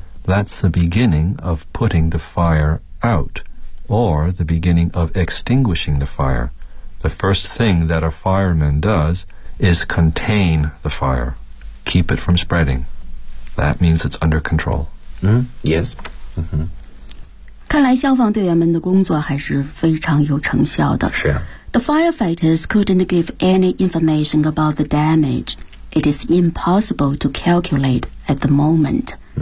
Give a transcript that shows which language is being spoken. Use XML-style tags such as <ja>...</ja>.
<en>That's the beginning of putting the fire out, or the beginning of extinguishing the fire. The first thing that a fireman does is contain the fire, keep it from spreading. That means it's under control. Yes.</en> <zh>看来消防队员们的工作还是非常有成效的。是啊。</zh> <en>The firefighters couldn't give any information about the damage. It is impossible to calculate at the moment.</en>